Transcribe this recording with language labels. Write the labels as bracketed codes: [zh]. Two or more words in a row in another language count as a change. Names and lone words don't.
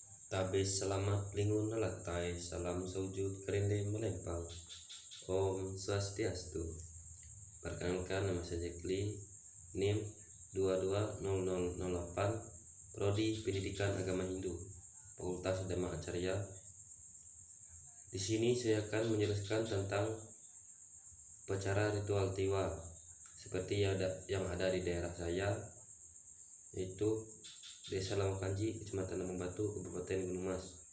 [nij] Tabe selamat lingun nalatai, salam sujud kerende melempang. [ban] Om Swastiastu. [id] Perkenalkan, nama saya Jekli, NIM 220008, Prodi Pendidikan Agama Hindu, Fakultas Dhamma Acarya. Di sini saya akan menjelaskan tentang upacara ritual tiwa seperti yang ada di daerah saya, yaitu Desa Lamakanji, Kecamatan Lambung Batu, Kabupaten Gunung Mas.